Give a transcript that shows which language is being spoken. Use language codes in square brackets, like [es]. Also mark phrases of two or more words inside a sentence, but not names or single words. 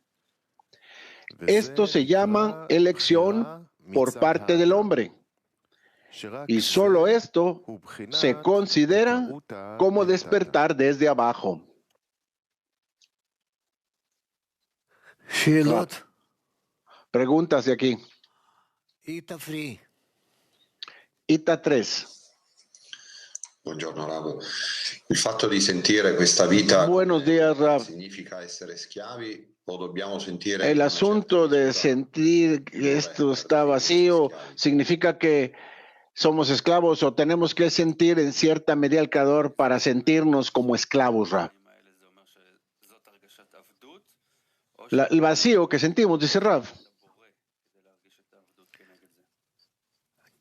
[es] Esto se llama elección por parte del hombre. Y solo esto se considera como despertar desde abajo. Preguntas de aquí. Ita 3. [it] Buongiorno Rab. Il fatto di sentire questa vita [es] Buenos días, Rab. [it] significa essere schiavi o dobbiamo sentire [es] El asunto de sentir que esto está vacío significa que somos esclavos o tenemos que sentir en cierta medida al Creador para sentirnos como esclavos, Rab. El vacío que sentimos, dice Rab.